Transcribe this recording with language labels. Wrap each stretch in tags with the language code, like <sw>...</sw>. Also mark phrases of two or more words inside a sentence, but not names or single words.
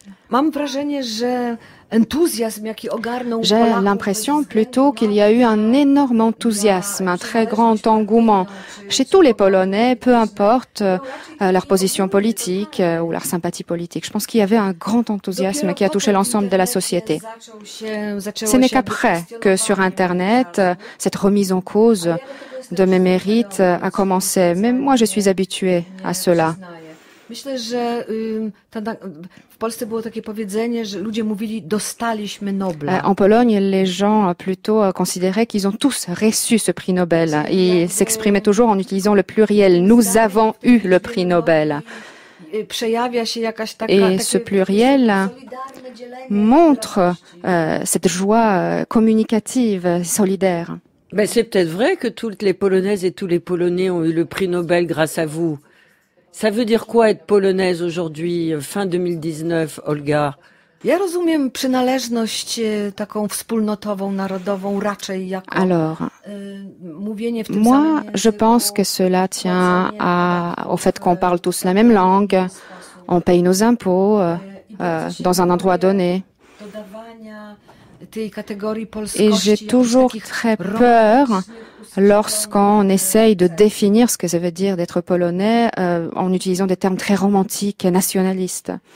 <fr>J'ai l'impression plutôt qu'il y a eu un énorme enthousiasme, un très grand engouement chez tous les Polonais, peu importe leur position politique ou leur sympathie politique. Je pense qu'il y avait un grand enthousiasme qui a touché l'ensemble de la société. Ce n'est qu'après que sur Internet, cette remise en cause de mes mérites a commencé. Mais moi, je suis habituée à cela.</fr> <pl>Myślę, że w Polsce było takie powiedzenie, że ludzie mówili dostaliśmy Nobla.</pl> <fr>En Pologne, les gens plutôt considéraient qu'ils ont tous reçu ce prix Nobel. Ils s'exprimaient toujours en utilisant le pluriel. Nous avons eu le prix Nobel. Et ce pluriel montre cette joie communicative, solidaire. Ben, c'est peut-être vrai que toutes les Polonaises et tous les Polonais ont eu le prix Nobel grâce à vous. Ça veut dire quoi être polonaise aujourd'hui, fin 2019, Olga?</fr> <pl>Ja rozumiem przynależność taką wspólnotową, narodową raczej jako</pl> <fr>Alors,</fr> <pl>mówienie w tym</pl> <fr>moi,</fr> <pl>samym</pl> <fr>je pense que cela tient au fait qu'on parle tous la même langue, on paye nos impôts dans un endroit donné. Et j'ai toujours très peur lorsqu'on essaye de définir ce que ça veut dire d'être polonais en utilisant des termes très romantiques et nationalistes.</fr>